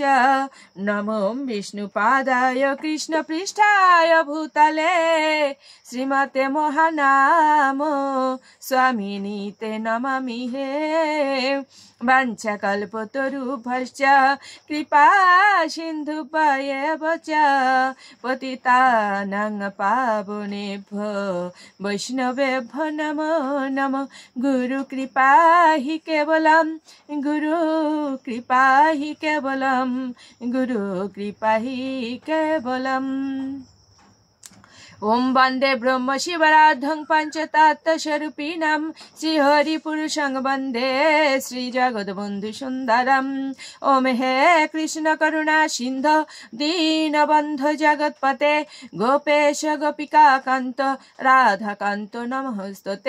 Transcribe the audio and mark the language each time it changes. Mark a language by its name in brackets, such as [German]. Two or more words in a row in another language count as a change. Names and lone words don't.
[Sanskrit] নমো বিষ্ণুপাদায় কৃষ্ণপৃষ্ঠায় ভূতলে শ্রীমতে মহানাম স্বামিনীতে নমামি হে। বাঞ্ছাকল্পতরুভ্যশ্চ কৃপা সিন্ধুভ্যেব চ পতিতানাং পাবনেভ্যো বৈষ্ণবেভ্যো নমো নমঃ। গুরু কৃপা হি কেবলম, গুরু কৃপা হি কেবলম, গুরু কৃপা হি কেবলম। ओम वंदे ब्रह्म शिवराधं पंचतत्त्वस्वरूपिणं श्रीहरिपुरुषं वंदे श्रीजगद्बन्धु सुंदरम्। ओम हे कृष्ण करुणा सिंधु दीनबन्धु जगत्पते गोपेश गोपिका कांत राधा कांत नमोस्तुते।